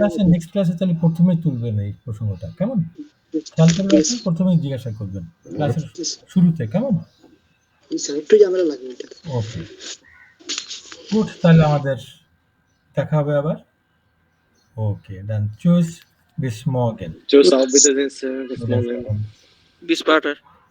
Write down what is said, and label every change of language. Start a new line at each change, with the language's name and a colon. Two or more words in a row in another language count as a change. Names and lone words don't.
Bangla: নেক্সট ক্লাসে তাহলে প্রথমেই তুলবেন এই প্রসঙ্গটা, কেমন? খেয়াল করে রাখবেন, প্রথমেই জিজ্ঞাসা করবেন ক্লাসের শুরুতে, কেমন? স্যার একটু ঝামেলা লাগবে এটা। ওকে, গুড। তাহলে আমাদের দেখা হবে আবার।
English: Okay, done.
German: চুজ bis morgen. Tschüss, auf Wiedersehen, Sir. Bis morgen. Bis später.